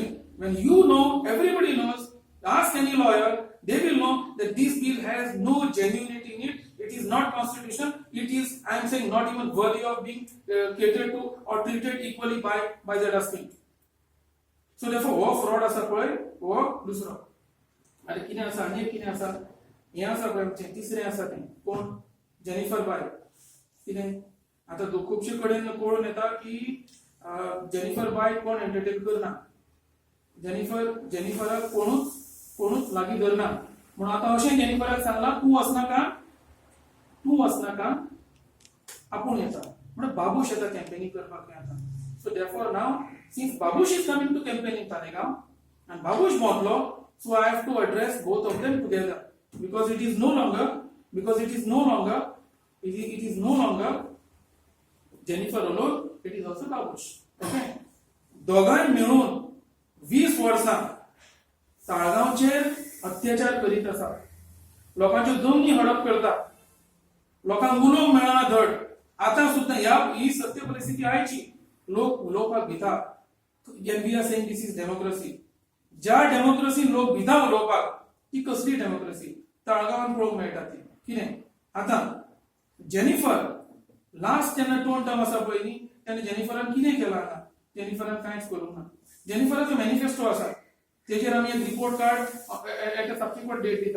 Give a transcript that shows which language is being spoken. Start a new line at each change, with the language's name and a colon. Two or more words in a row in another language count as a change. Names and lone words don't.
English: When you know, everybody knows. Ask any lawyer; they will know that this bill has no genuinity in it. It is not constitutional. It is, I am saying, not even worthy of being catered to or treated equally by the dustbin. So therefore,
Konkani: वो fraud आसा पळय वो दुसरो आनी कितें आसा आनी कितें आसा हें आसा पळय आमचें तिसरें आसा तें कोण जेनिफर बाय कितें आतां खुबशे कडेन कळून येता की जेनिफर बाय कोण एंटरटेन करना जेनिफराक कोणूच लागीं धरना म्हणून आतां अशें जेनिफराक सांगलां तूं वचनाका आपूण येता म्हणून बाबूश येता कॅम्पेनिंग करपाक येता
English: so therefore नाव since Babush is coming to campaign in Talegaon and Babush Montlo, so I have to address both of them together because it is no longer Jennifer alone, it is also Babush.
Konkani: Okay, दोघांनी मिळून 20 वर्सां ताळगांवचेर अत्याचार करीत आसा लोकांच्यो जमनी हडप करता लोकांक उलोवंक मेळना धड आतां सुद्दां ही सत्य परिस्थिती आयची लोक उलोवपाक भिता
English: we are saying this is democracy.
Konkani: ज्या डेमोक्रेसी लोक भिता उलोवपाक ती कसली डेमोक्रेसी ताळगांवान पळोवंक मेळटा ती कितें आतां जेनिफर लास्ट जेन्ना 2 टर्म आसा पळय न्ही तेन्ना जेनिफरान कितें केलां हांगा जेनिफरान कांयच करूंक ना. जेनिफराचो मॅनिफेस्टो आसा, तेजेर आमी एक
English: report card at a subsequent date
Konkani: दिता.